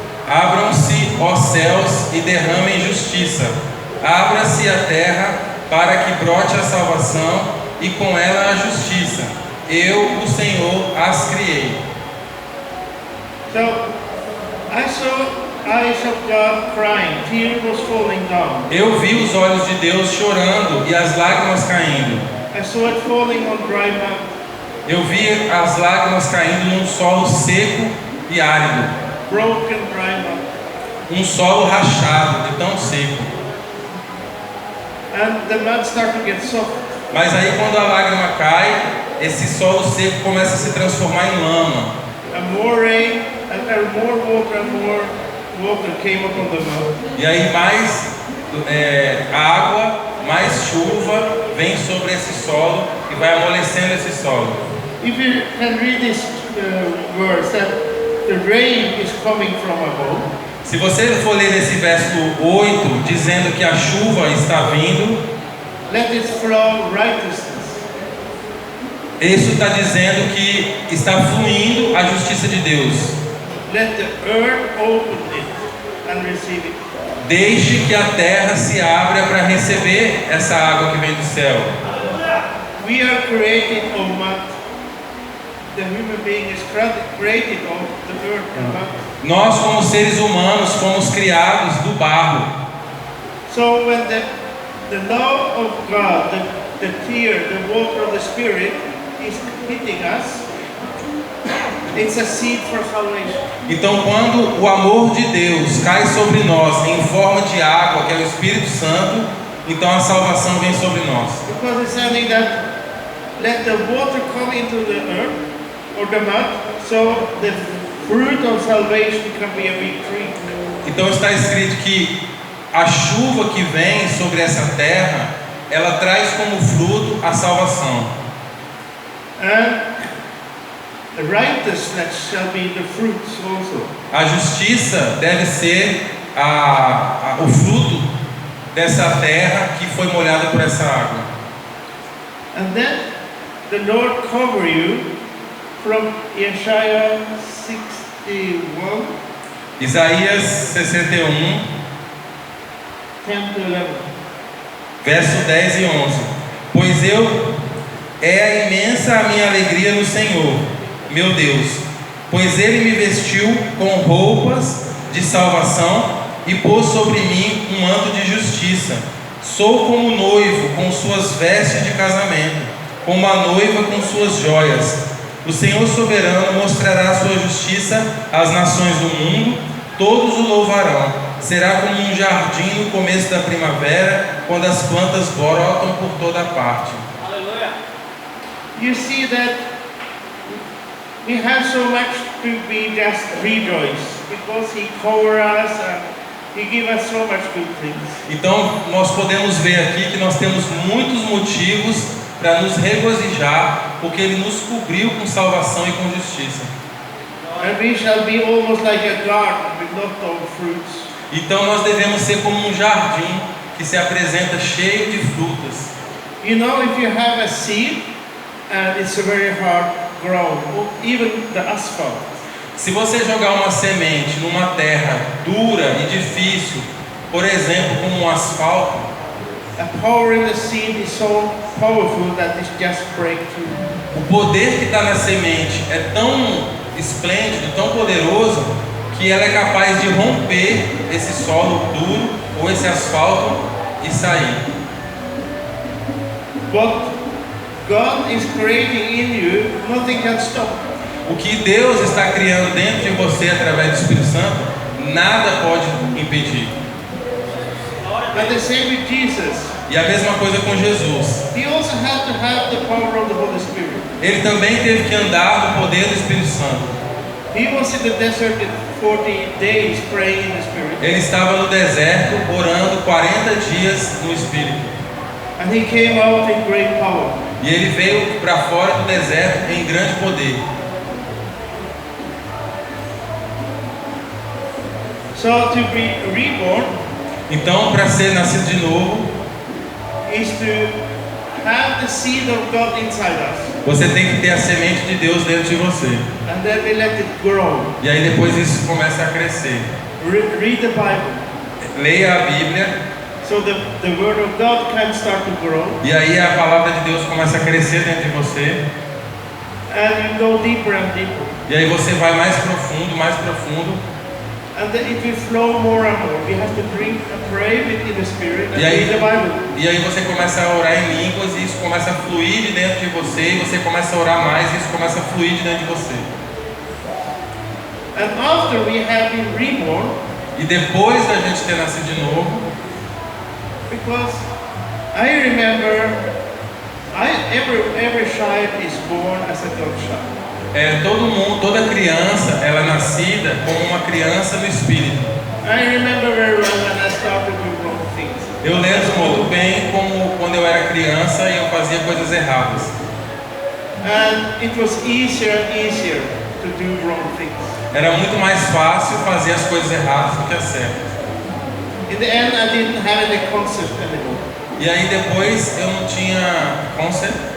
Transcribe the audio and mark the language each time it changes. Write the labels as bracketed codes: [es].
[pt] Abram-se, ó céus, e derramem justiça. Abra-se a terra para que brote a salvação e com ela a justiça. Eu, o Senhor, as criei. [en] So I saw eyes of God crying, tears was falling down. [pt] Eu vi os olhos de Deus chorando e as lágrimas caindo. [en] I saw it falling on dry mount. [pt] Eu vi as lágrimas caindo num solo seco e árido. [en] Broken dry mount. [pt] Um solo rachado, de tão seco. [en] And the mud started to get soft. [pt] Mas aí quando a lágrima cai, esse solo seco começa a se transformar em lama. [en] And more rain, and more water came upon the mud. [pt] E aí mais água, mais chuva vem sobre esse solo e vai amolecendo esse solo. [en] If you can read this verse, that the rain is coming from above. [pt] Se você for ler esse verso 8, dizendo que a chuva está vindo, [en] Let it flow righteousness. [pt] isso está dizendo que está fluindo a justiça de Deus. [en] Let the earth open it and receive it. [pt] Deixe que a terra se abra para receber essa água que vem do céu. [en] We are created of mud. The human being is created of the earth and mud. [pt] Nós, como seres humanos, fomos criados do barro. [en] So when the love of God, the tear, the water of the Spirit is hitting us, it's a seed for salvation. [pt] Então, quando o amor de Deus cai sobre nós em forma de água, que é o Espírito Santo, então a salvação vem sobre nós. [en] Because it's saying that let the water come into the earth or the mud, so the fruit of salvation can be a big tree. [pt] Então está escrito que a chuva que vem sobre essa terra, ela traz como fruto a salvação. [en] And the righteousness shall be the fruits also. [pt] A justiça deve ser o fruto dessa terra que foi molhada por essa água. [en] And then the Lord cover you from Isaiah 61, [pt] Isaías 61, [en] 10 to 11. [pt] verso 10 e 11. Pois é imensa a minha alegria no Senhor, meu Deus, pois Ele me vestiu com roupas de salvação e pôs sobre mim um manto de justiça. Sou como noivo com suas vestes de casamento, como a noiva com suas joias. O Senhor soberano mostrará sua justiça às nações do mundo, todos o louvarão. Será como um jardim no começo da primavera, quando as plantas brotam por toda parte. [en] You see that we have so much to be just rejoice because He cover us and He give us so much good things. [pt] Então nós podemos ver aqui que nós temos muitos motivos para nos regozijar, porque Ele nos cobriu com salvação e com justiça. [en] And we shall be almost like a garden with lots of fruits. [pt] Então nós devemos ser como um jardim que se apresenta cheio de frutas. [en] You know, if you have a seed and it's very hard grown, or even the asphalt, [pt] Se você jogar uma semente numa terra dura e difícil, por exemplo, como um asfalto, [en] a power in the seed is so powerful that it just break through. [pt] o poder que está na semente é tão esplêndido, tão poderoso, que ela é capaz de romper esse solo duro ou esse asfalto e sair. [en] What God is creating in you, nothing can stop. [pt] O que Deus está criando dentro de você através do Espírito Santo, nada pode impedir. [en] And the same with Jesus. [pt] E a mesma coisa com Jesus. [en] He also had to have the power of the Holy Spirit. [pt] Ele também teve que andar no poder do Espírito Santo. [en] He was in the desert 40 days praying in the Spirit. [pt] Ele estava no deserto orando 40 dias no Espírito. [en] And he came out in great power. [pt] E ele veio para fora do deserto em grande poder. [en] So to be reborn [pt] Então, para ser nascido de novo, [en] is to have the seed of God inside us. [pt] você tem que ter a semente de Deus dentro de você. [en] And then we let it grow. [pt] E aí depois isso começa a crescer. [en] Read the Bible. [pt] Leia a Bíblia. [en] So the word of God can start to grow, [pt] E aí a palavra de Deus começa a crescer dentro de você. [en] and you go deeper and deeper, [pt] E aí você vai mais profundo, mais profundo. [en] and then it will flow more and more. We have to drink and pray within the Spirit and [pt] E aí- [en] read the Bible. [pt] E aí você começa a orar em línguas e isso começa a fluir de dentro de você. E você começa a orar mais e isso começa a fluir de dentro de você. [en] And after we have been reborn, [pt] E depois da gente ter nascido de novo, [en] because I remember, every child is born as a God child. [pt] todo mundo, toda criança, ela é nascida como uma criança no espírito. [en] I remember very well when I started to do wrong things. [pt] Eu lembro muito bem como quando eu era criança e eu fazia coisas erradas. [en] And it was easier and easier to do wrong things. [pt] Era muito mais fácil fazer as coisas erradas do que as certas. [en] In the end, I didn't have any concept anymore. [pt] E aí depois eu não tinha concept,